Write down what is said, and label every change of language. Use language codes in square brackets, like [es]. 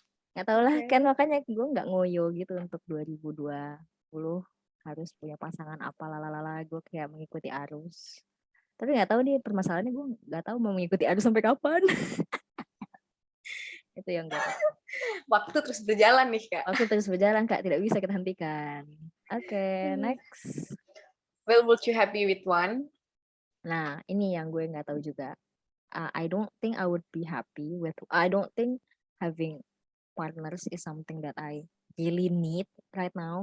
[id] Nggak tahu lah kan, makanya gue nggak ngoyo gitu untuk 2020 harus punya pasangan apa lalala. Gue kayak mengikuti arus. Tapi nggak tahu nih permasalahannya, gue nggak tahu mau mengikuti arus sampai kapan. Itu yang gue tahu. Waktu terus berjalan nih Kak. Waktu terus berjalan Kak, tidak bisa kita hentikan. [en] Oke, next. Well, would you happy with one? [id] Nah, ini yang gue nggak tahu juga. [en] I don't think I would be happy with. I don't think having partners is something that I really need right now.